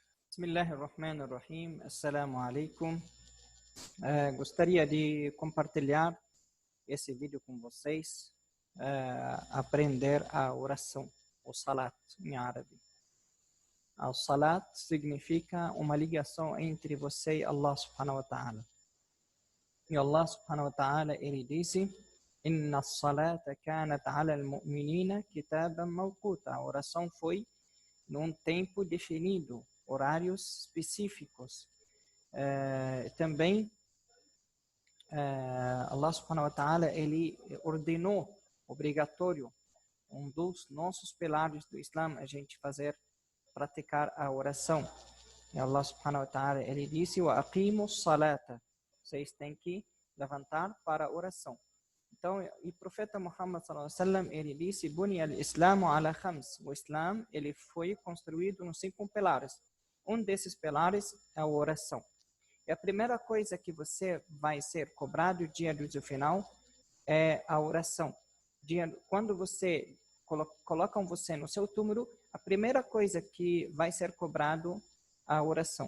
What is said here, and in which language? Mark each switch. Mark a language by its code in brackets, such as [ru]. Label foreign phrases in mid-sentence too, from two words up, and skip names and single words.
[ar] بسم الله الرحمن الرحيم. السلام عليكم. [pt] Gostaria de compartilhar esse vídeo com vocês, aprender a oração, o salat em árabe. O salat significa uma ligação entre você e Allah [ar] سبحانه وتعالى. [pt] E Allah [ar] سبحانه وتعالى, [pt] ele disse: [ar] إن الصلاة كانت على المؤمنين كتابا موقوتا. [pt] A oração foi num tempo definido, horários específicos. Também Allah [ar] سبحانه وتعالى, [pt] ele ordenou, obrigatório, um dos nossos pilares do Islã, a gente praticar a oração. E Allah [ar] سبحانه وتعالى, [pt] ele disse: [ar] وأقيموا الصلاة. [pt] Vocês têm que levantar para a oração. Então, o profeta Muhammad [ar] صلى الله عليه وسلم, [pt] ele disse: [ar] بني الإسلام على خمس. [pt] O Islã, ele foi construído nos 5 pilares. Um desses pilares é a oração. E a primeira coisa que você vai ser cobrado dia do juízo final é a oração. Quando você colocam você no seu túmulo, a primeira coisa que vai ser cobrado é a oração.